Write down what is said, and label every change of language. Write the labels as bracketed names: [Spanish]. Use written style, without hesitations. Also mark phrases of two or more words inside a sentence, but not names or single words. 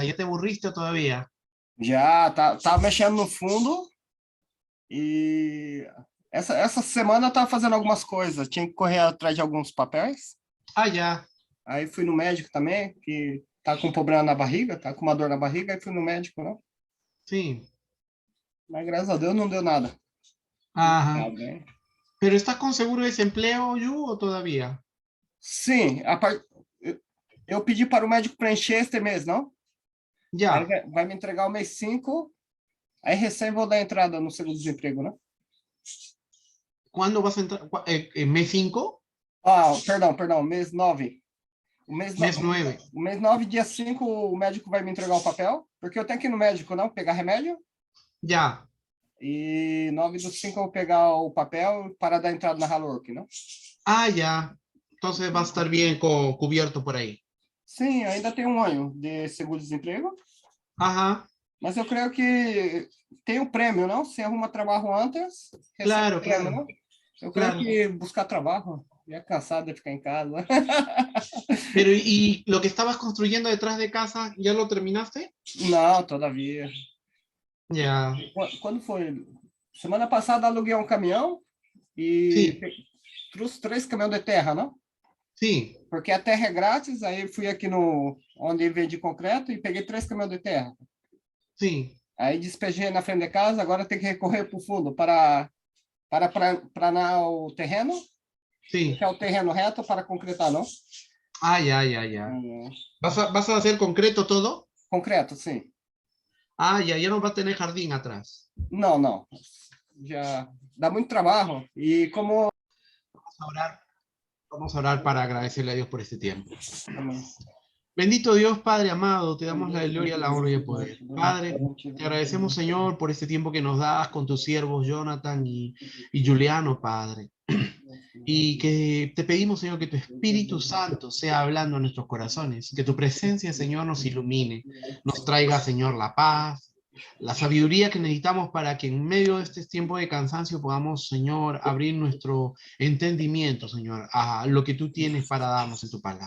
[Spanish] ¿Ya te aburriste todavía? [Portuguese] Já tá mexendo no fundo e essa semana eu tava fazendo algumas coisas. Tinha que correr atrás de alguns papéis. [Spanish] Ah, ya. [Portuguese] Aí fui no médico também, que tá com problema na barriga, tá com uma dor na barriga, aí fui no médico, né? [Spanish] Sí. [Portuguese] Mas graças a Deus não deu nada. [Spanish] Ajá. [Portuguese] Tá bem. [Spanish] ¿Pero estás con seguro de desempleo, Yu, o todavía? [Portuguese] Sim, eu pedi para o médico preencher este mês, não? Aí [Spanish] Ya. [Portuguese] vai me entregar o mês 5, aí recém vou dar entrada no seguro-desemprego, né? [Spanish] ¿Cuándo vas a entrar? ¿En mes 5? [Portuguese] Ah, perdão, mês 9. O mês, no- [Spanish] Mes 9. [Portuguese] o mês 9, dia 5, o médico vai me entregar o papel, porque eu tenho que ir no médico, não, pegar remédio. [Spanish] Ya. [Portuguese] E 9/5 eu vou pegar o papel para dar entrada na Hallwork, não? [Spanish] Ah, ya. Entonces va a estar bien cubierto por ahí. [Portuguese] Sim, ainda tem um ano de seguro-desemprego, [Spanish] Ajá. [Portuguese] mas eu creio que tem um prêmio, não? Se arruma trabalho antes, recebe [Spanish] Claro, [Portuguese] prêmio, [Spanish] claro, [Portuguese] não? Eu creio [Spanish] claro. [Portuguese] que buscar trabalho, já cansado de ficar em casa. [Spanish] Pero, ¿y lo que estabas construyendo detrás de casa, ya lo terminaste? [Portuguese] Não, todavia. [Spanish] Ya. [Portuguese] Quando foi? Semana passada aluguei um caminhão e [Spanish] Sí, [Portuguese] trouxe 3 caminhões de terra, não? [Spanish] sí, [Portuguese] Porque a terra é grátis, aí fui aqui no onde vende concreto e peguei 3 caminhões de terra. [Spanish] sí, [Portuguese] Aí despejei na frente de casa, agora tem que recorrer para o fundo para planar o terreno, [Spanish] sí. [Portuguese] deixar o terreno reto para concretar, não? [Spanish] Ah, ya, ya, ya. Hum, ¿Vas a hacer concreto todo? [Portuguese] concreto, sim. [Spanish] Ah, ya no va a tener jardín atrás. [Portuguese] Não. Já dá muito trabalho. E como. [Spanish] Vamos a orar, vamos a orar para agradecerle a Dios por este tiempo. [Portuguese] Amém. [Spanish] Bendito Dios, Padre amado, te damos la gloria, la honra y el poder. Padre, te agradecemos, Señor, por este tiempo que nos das con tus siervos Jonathan y Juliano, Padre. Y que te pedimos, Señor, que tu Espíritu Santo sea hablando a nuestros corazones, que tu presencia, Señor, nos ilumine, nos traiga, Señor, la paz, la sabiduría que necesitamos para que en medio de este tiempo de cansancio podamos, Señor, abrir nuestro entendimiento, Señor, a lo que tú tienes para darnos en tu palabra.